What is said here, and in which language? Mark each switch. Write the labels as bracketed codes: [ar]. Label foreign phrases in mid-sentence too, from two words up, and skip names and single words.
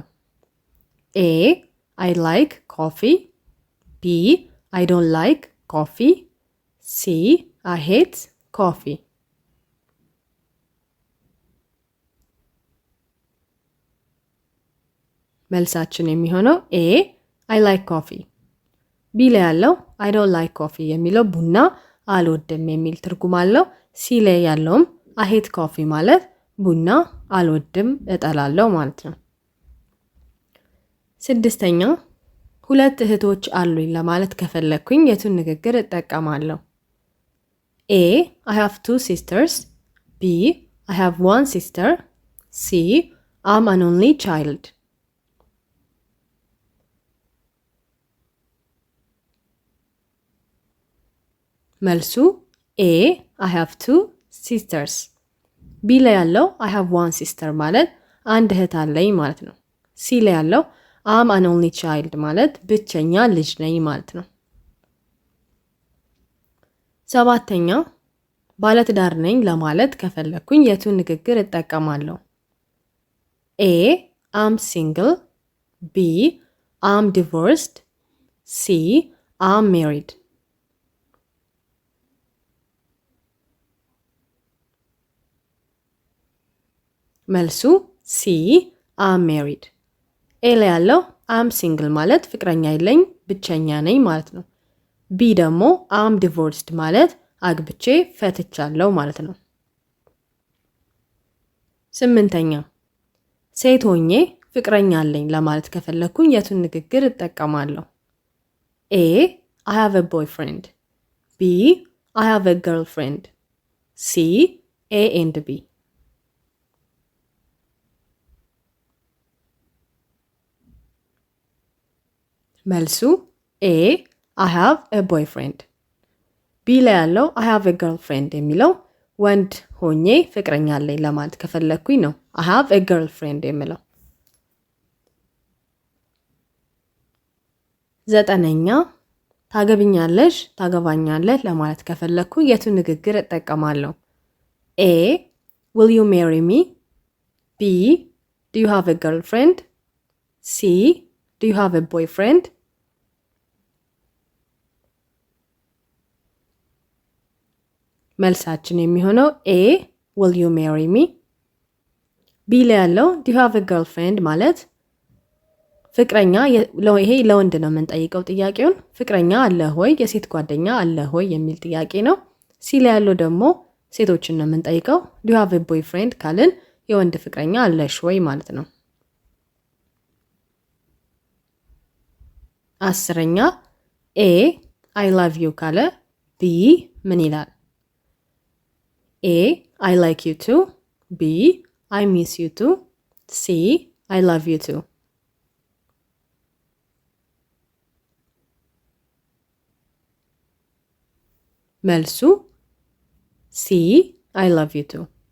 [en] ኤ I like coffee. ቢ I don't like coffee. ሲ I hate coffee. [am] መልሳችን የሚሆነው ኤ [en] I like coffee። [am] ቢ ላይ ያለው [en] I don't like coffee [am] የሚለው ቡና አልወድም የሚል ትርጉም አለው። ሲ ላይ ያለውም [en] I hate coffee [am] ማለት ቡና አልወድም እጠላለሁ ማለት ነው። ስድስተኛ ሁለት እህቶች አሉኝ ለማለት ከፈለኩኝ የቱን ንግግር እጠቀማለሁ? [en] ኤ I have two sisters. ቢ I have one sister. ሲ I'm an only child. [am] መልሱ ኤ [en] I have two sisters. [am] ቢ ላይ ያለው [en] I have one sister [am] ማለት አንድ እህት አለኝ ማለት ነው። ሲ ላይ ያለው [en] I'm an only child [am] ማለት ብቸኛ ልጅ ነኝ ማለት ነው። ሰባተኛ ባለትዳር ነኝ ለማለት ከፈለኩኝ የቱን ንግግር እጠቀማለሁ? [en] ኤ I'm single. B I'm divorced. C I'm married. [am] መልሱ ሲ [en] I'm married. [am] ኤ ላይ ያለው [en] I'm single [am] ማለት ፍቅረኛ የለኝ ብቸኛ ነኝ ማለት ነው። ቢ ደግሞ [en] I'm divorced [am] ማለት አግብቼ ፈትቻለሁ ማለት ነው። ስምንተኛ ሴት ሆኜ ፍቅረኛ አለኝ ለማለት ከፈለኩኝ የቱን ንግግር እጠቀማለሁ? [en] ኤ I have a boyfriend. B I have a girlfriend. C A and B. [am] መልሱ ኤ [en] I have a boyfriend. [am] ቢ ላይ ያለው [en] I have a girlfriend [am] የሚለው ወንድ ሆኜ ፍቅረኛ አለኝ ለማለት ከፈለኩኝ ነው [en] I have a girlfriend [am] የሚለው። ዘጠነኛ ታገብኛለሽ ታገባኛለህ ለማለት ከፈለኩ የቱን ንግግር እጠቀማለሁ? [en] ኤ Will you marry me? B Do you have a girlfriend? C Do you have a boyfriend? [am] መልሳችን የሚሆነው ኤ [en] Will you marry me? [am] ቢ ላይ ያለው [en] Do you have a girlfriend [am] ማለት ፍቅረኛ ይሄ ለወንድ ነው የምንጠይቀው ጥያቄውን ፍቅረኛ አለ ሆይ የሴት ጓደኛ አለ ሆይ የሚል ጥያቄ ነው። ሲ ላይ ያለው ደግሞ ሴቶችን ነው የምንጠይቀው [en] Do you have a boyfriend [am] ካልን የወንድ ፍቅረኛ አለሽ ወይ ማለት ነው። አስረኛ ኤ [en] I love you [am] ካለ ቢ ምን ይላል? [en] ኤ I like you too. B I miss you too. C I love you too. መልሱ ሲ I love you too.